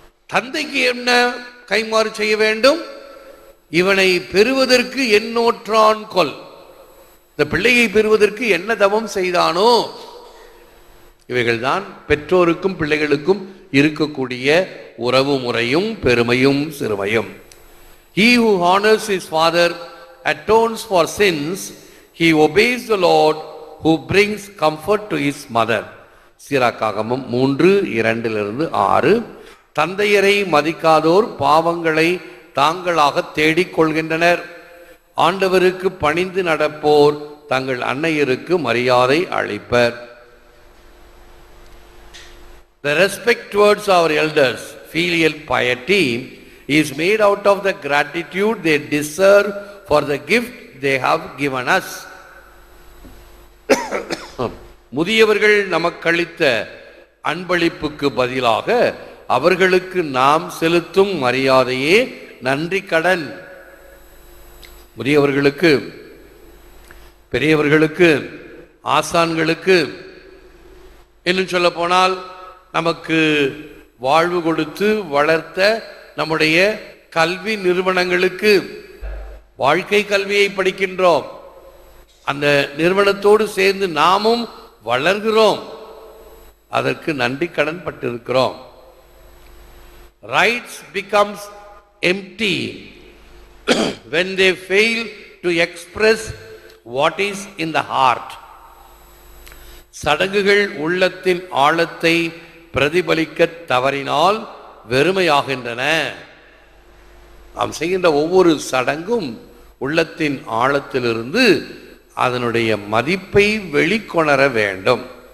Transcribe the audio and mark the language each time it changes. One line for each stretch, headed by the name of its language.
Tamil: தந்தைக்கு என்ன கைமாறு செய்ய வேண்டும்? இவனை பெறுவதற்கு எண்ணோற்றான் கொல். இந்த பிள்ளையை பெறுவதற்கு என்ன தவம் செய்தானோ. இவைகள்தான் பெற்றோருக்கும் பிள்ளைகளுக்கும் இருக்கக்கூடிய உறவு முறையும் பெருமையும் சிறுமையும்.
English: He who honors his father atones for sins. He obeys the Lord who brings comfort to his mother.
Tamil: சீராக்காகமம் 3:2-6. தந்தையரை மதிக்காதோர் பாவங்களை தாங்களாக தேடிக் கொள்கின்றனர். ஆண்டவருக்கு பணிந்து நடப்போர் தங்கள் அன்னையருக்கு மரியாதை அளிப்பர்.
English: The respect towards our elders, filial piety, is made out of the gratitude they deserve for the gift they have given us.
Tamil: முதியவர்கள் நமக்களித்த அன்பளிப்புக்கு பதிலாக அவர்களுக்கு நாம் செலுத்தும் மரியாதையே நன்றி கடன். முதியவர்களுக்கு, பெரியவர்களுக்கு, ஆசான்களுக்கு, இன்னும் சொல்ல போனால் நமக்கு வாழ்வு கொடுத்து வளர்த்த நம்முடைய கல்வி நிறுவனங்களுக்கு, வாழ்க்கை கல்வியை படிக்கின்றோம், அந்த நிறுவனத்தோடு சேர்ந்து நாமும் வளர்கிறோம், அதற்கு நன்றி கடன் பட்டிருக்கிறோம்.
English: Rites becomes empty when they fail to express what is in the heart.
Tamil: சடங்குகள் உள்ளத்தின் ஆழத்தை பிரதிபலிக்க தவறினால் வெறுமையாகின்றன. நாம் செய்கின்ற ஒவ்வொரு சடங்கும் உள்ளத்தின் ஆழத்திலிருந்து அதனுடைய மதிப்பை வெளிக்கொணர வேண்டும்.